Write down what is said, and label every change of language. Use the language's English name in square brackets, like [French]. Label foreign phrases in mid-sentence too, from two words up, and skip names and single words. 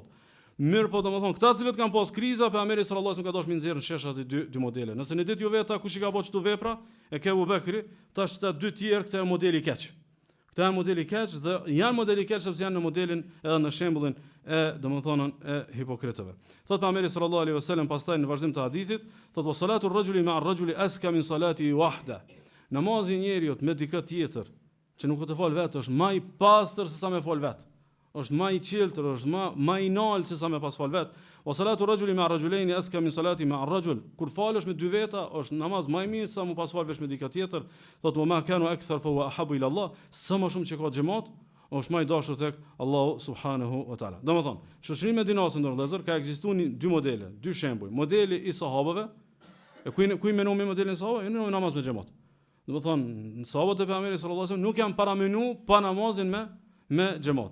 [Albanian] Mirë po domethënë këta cilët kanë pas kriza, pejgamberi [Arabic] صلى الله عليه وسلم [Albanian] ka dashur mi nxjerrën sheshat dy modele. Nëse në ditë ju veta kush i ka bëu çtu vepra, e ke Abu Bekri, tash ta dy tjerë këta janë modeli keq. Këta janë modeli keq dhe janë modeli keq sepse janë në modelin edhe në shembullin e domethënë e hipokritëve. Thot pejgamberi [Arabic] صلى الله عليه وسلم [Albanian] pastaj në vazhdim të hadithit, thot [Arabic] وصلاة الرجل مع الرجل أزكى من صلاته وحده. [Albanian] Namazi i njeriu me dikë tjetër që nuk të fal vetë është më i pastër se sa me fal vetë. Është më i qeltër, është më i nalt se sa me pas fal vetë. [Arabic] وصلاة الرجل مع الرجلين أزكى من صلاته مع الرجل. [Albanian] Kur falesh me dy veta është namaz më i mirë sa mu pas falësh me dikë tjetër. [Arabic] Thotë ما كانوا أكثر فهو أحب إلى الله. [Albanian] Sa më shumë që ka xhamat, është më i dashur tek Allahu [Arabic] سبحانه وتعالى. [Albanian] Domethënë, shoqëria medinase ndër vëllezër ka ekzistuar dy modele, dy shembuj. Modeli i sahabëve, e ku menon me modelin e sahabëve, në namaz me xhamat. Domethënë, sahabët e pejgamberit [Arabic] صلى الله عليه وسلم [Albanian] nuk janë paramenu pa namazin me xhamat.